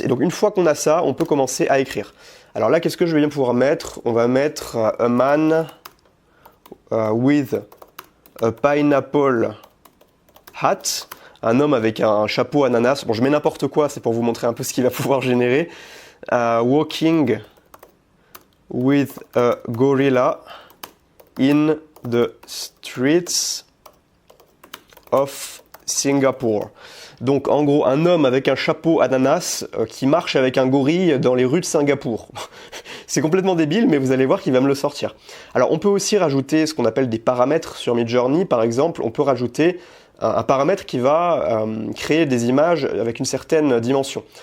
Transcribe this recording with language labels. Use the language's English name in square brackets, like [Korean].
[French] Et donc une fois qu'on a ça, on peut commencer à écrire. Alors là, qu'est-ce que je vais bien pouvoir mettre? On va mettre [English] a man with a pineapple hat. [French] Un homme avec un chapeau ananas. Bon, je mets n'importe quoi, c'est pour vous montrer un peu ce qu'il va pouvoir générer. [English] Walking with a gorilla in the streets of Singapore. [French] Donc, en gros, un homme avec un chapeau ananas qui marche avec un gorille dans les rues de Singapour. C'est complètement débile, mais vous allez voir qu'il va me le sortir. Alors, on peut aussi rajouter ce qu'on appelle des paramètres sur Midjourney. Par exemple, on peut rajouter un paramètre qui va créer des images avec une certaine dimension.